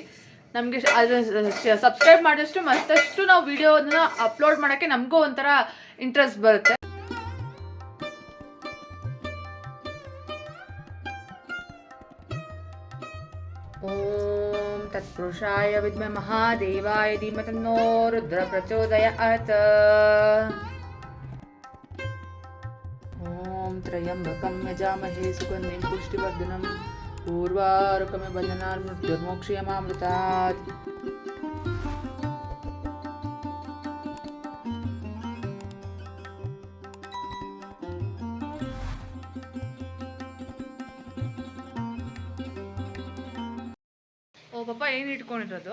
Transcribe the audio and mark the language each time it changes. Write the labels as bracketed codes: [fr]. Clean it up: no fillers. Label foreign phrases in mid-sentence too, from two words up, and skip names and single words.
[kn] ನಮಗೆ ಅದು ಸಬ್ಸ್ಕ್ರೈಬ್ ಮಾಡಿದಷ್ಟು ಮತ್ತಷ್ಟು ನಾವು ವಿಡಿಯೋನ ಅಪ್ಲೋಡ್ ಮಾಡೋಕ್ಕೆ ನಮಗೂ ಒಂಥರ ಇಂಟ್ರೆಸ್ಟ್ ಬರುತ್ತೆ. [sa] ಓಂ ತತ್ಪುರುಷಾಯ ವಿದ್ಮಹೇ ಮಹಾದೇವಾಯ ಧೀಮಹಿ ತನ್ನೋ ರುದ್ರ ಪ್ರಚೋದಯಾತ್. ಓಂ ತ್ರಯಂಬಕಂ ಯಜಾಮಹೇ ಸುಗಂಧಿಂ ಪುಷ್ಟಿವರ್ಧನಂ ಪೂರ್ವಾರುಕಮಿವ ಬಂಧನಾನ್ ಮೃತ್ಯುರ್ಮೋಕ್ಷಯಮಾಮೃತಾತ್. [kn] ಓ ಪಾಪ, ಏನು ಇಟ್ಕೊಂಡಿರೋದು?